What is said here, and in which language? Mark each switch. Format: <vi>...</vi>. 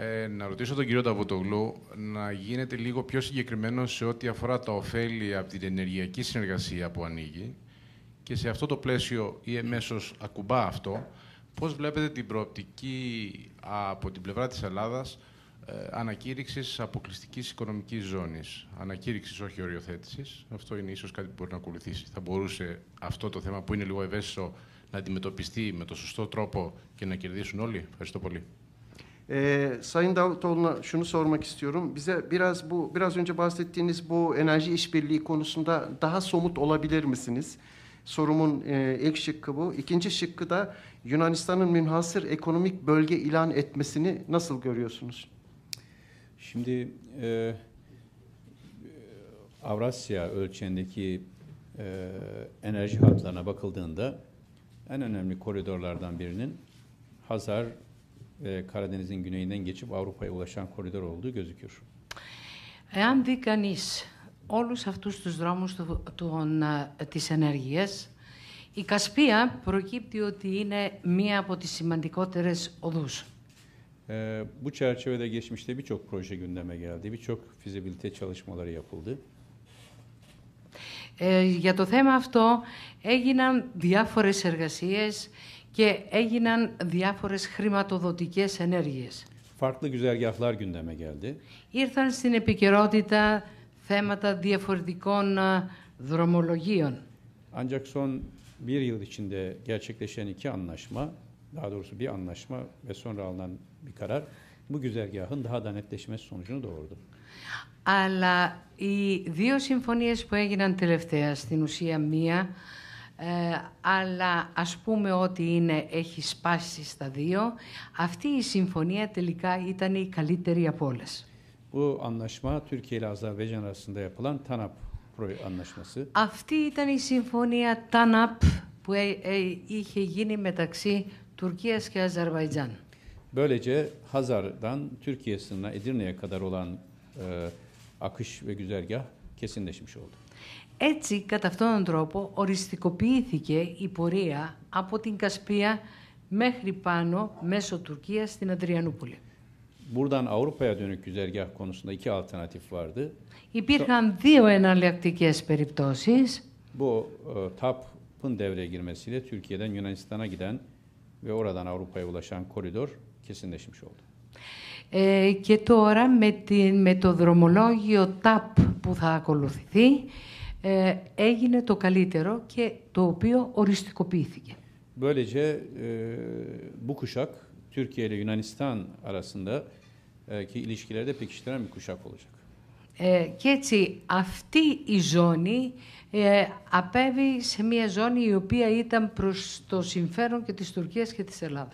<el>Να ρωτήσω τον κύριο Νταβούτογλου να γίνεται λίγο πιο συγκεκριμένο σε ό,τι αφορά τα ωφέλη από την ενεργειακή συνεργασία που ανοίγει και σε αυτό το πλαίσιο ή εμέσως ακουμπά αυτό, πώς βλέπετε την προοπτική από την πλευρά της Ελλάδας ανακήρυξης αποκλειστικής οικονομικής ζώνης. Ανακήρυξης, όχι οριοθέτησης. Αυτό είναι ίσως κάτι που μπορεί να ακολουθήσει. Θα μπορούσε αυτό το θέμα που είναι λίγο ευαίσθητο να αντιμετωπιστεί με το σωστό τρόπο και να kerdiysun όλοι. Ευχαριστώ πολύ.</el> <tr>Sayın Davutoğlu'na şunu sormak istiyorum. Bize biraz önce bahsettiğiniz bu enerji işbirliği konusunda daha somut olabilir misiniz? Sorumun ilk şıkkı bu. İkinci şıkkı da Yunanistan'ın münhasır ekonomik bölge ilan etmesini nasıl görüyorsunuz? Şimdi Avrasya ölçeğindeki enerji hatlarına bakıldığında en önemli koridorlardan birinin Hazar ve Karadeniz'in güneyinden geçip Avrupa'ya ulaşan koridor olduğu gözüküyor.</tr> <el>Εάν δει κανείς όλους αυτούς τους δρόμους της ενέργειας, η Κασπία προκύπτει ότι είναι μία από τις σημαντικότερες οδούς.</el> <tr>Bu çerçevede geçmişte birçok proje gündeme geldi, birçok fizibilite çalışmaları yapıldı.</tr> <el>Για το θέμα αυτό έγιναν διάφορες εργασίες και έγιναν διάφορες χρηματοδοτικές ενέργειες.</el> <tr>Farklı güzergahlar gündeme geldi.</tr> <el>Ήρθαν στην επικαιρότητα θέματα διαφορετικών δρομολογίων.</el> <tr>Ancak son bir yıl içinde gerçekleşen iki anlaşma, daha doğrusu bir anlaşma ve sonra alınan bir karar, bu güzergahın daha da netleşmesi sonucunu doğurdu.</tr> <el>Αλλά οι δύο συμφωνίες που έγιναν τελευταία, στην ουσία μία, αλλά ας πούμε ότι έχει σπάσει στα δύο, αυτή η συμφωνία τελικά ήταν η καλύτερη από όλες.</el> <tr>Bu anlaşma Türkiye ile Azerbaycan arasında yapılan TANAP anlaşması.</tr> <el>Αυτή ήταν η συμφωνία TANAP που είχε γίνει μεταξύ Τουρκίας και Αζερβαϊτζάν.</el> <tr>Böylece Hazar'dan Türkiye sınırına Edirne'ye kadar olan akış ve güzergah kesinleşmiş oldu.</tr> <el>Έτσι, κατά αυτόν τον τρόπο, οριστικοποιήθηκε η πορεία από την Κασπία μέχρι πάνω, μέσω Τουρκίας, στην Αδριανούπολη.</el> <tr>Buradan Avrupa'ya dönük güzergah konusunda iki alternatif vardı.</tr> <el>Υπήρχαν δύο εναλλακτικές περιπτώσεις.</el> <tr>Bu TAP'ın devreye girmesiyle Türkiye'den Yunanistan'a giden ve oradan Avrupa'ya ulaşan koridor kesinleşmiş oldu.</tr> <el>Και τώρα με το δρομολόγιο TAP που θα ακολουθηθεί έγινε το καλύτερο και το οποίο οριστικοποιήθηκε.</el> <tr>Böylece bu kuşak Türkiye ile Yunanistan arasında ki ilişkileri de pekiştiren bir kuşak olacak.</tr> <el>Και έτσι αυτή η ζώνη απέβη σε μια ζώνη η οποία ήταν προς το συμφέρον και της Τουρκίας και της Ελλάδας.</el>